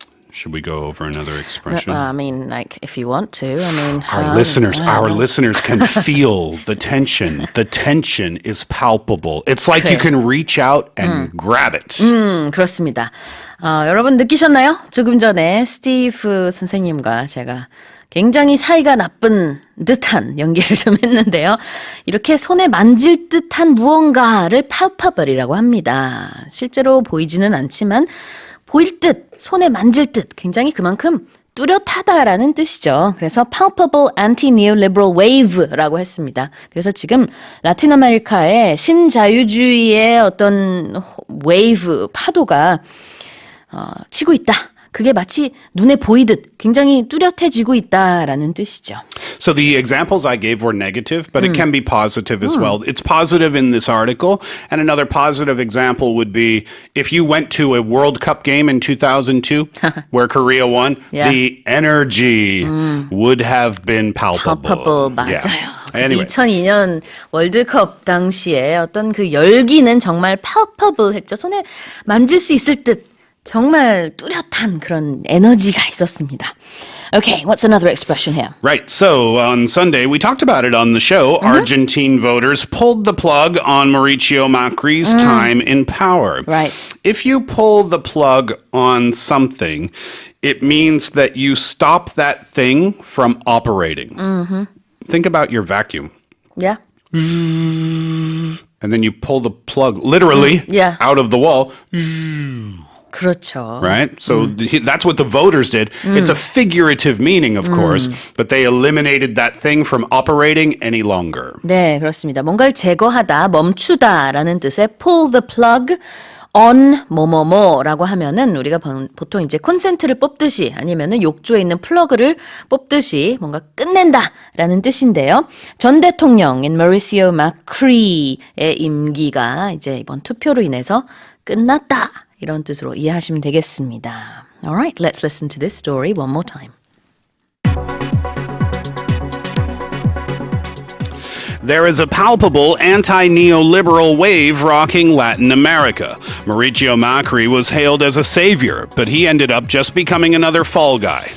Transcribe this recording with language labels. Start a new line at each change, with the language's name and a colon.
English: Should we go over another expression? I mean, like, if you want to. I mean, Our listeners can feel the tension. The tension is palpable. It's like you can reach out and grab it.
Korean: 그렇습니다. 여러분 느끼셨나요? 조금 전에 스티브 선생님과 제가 굉장히 사이가 나쁜 듯한 연기를 좀 했는데요. 이렇게 손에 만질 듯한 무언가를 palpable이라고 합니다. 실제로 보이지는 않지만 보일 듯, 손에 만질 듯 굉장히 그만큼 뚜렷하다라는 뜻이죠. 그래서
English: palpable anti-neoliberal wave
Korean: 라고 했습니다. 그래서 지금 라틴 아메리카의 신자유주의의 어떤 웨이브, 파도가 치고 있다. 그게 마치 눈에 보이듯 굉장히 뚜렷해지고 있다라는 뜻이죠.
English: So the examples I gave were negative, but it can be positive as well. It's positive in this article, and another positive example would be if you went to a World Cup game in 2002 where Korea won, the energy would have been palpable.
Korean: palpable, 맞아요.
English: Yeah. Anyway.
Korean: 2002년 월드컵 당시에 어떤 그 열기는 정말 palpable 했죠. 손에 만질 수 있을 듯 정말 뚜렷한 그런 에너지가 있었습니다.
English: Okay, what's another expression here? Right. So on Sunday, we talked about it on the show. Argentine voters pulled the plug on Mauricio Macri's time in power. Right. If you pull the plug on something, it means that you stop that thing from operating. Think about your vacuum. Yeah. And then you pull the plug literally out of the wall.
Korean: 그렇죠.
English: Right? So that's what the voters did. It's a figurative meaning, of course, but they eliminated that thing from operating any longer.
Korean: 네, 그렇습니다. 뭔가를 제거하다, 멈추다라는 뜻의
English: pull the plug on
Korean: 뭐뭐뭐라고 하면은 우리가 보통 이제 콘센트를 뽑듯이 아니면은 욕조에 있는 플러그를 뽑듯이 뭔가 끝낸다라는 뜻인데요. 전 대통령인 마우리시오 마크리의 임기가 이제 이번 투표로 인해서 끝났다. 이런 뜻으로 이해하시면 되겠습니다.
English: Alright, let's listen to this story one more time. There is a palpable anti-neoliberal wave rocking Latin America. Mauricio Macri was hailed as a savior, but he ended up just becoming another fall guy.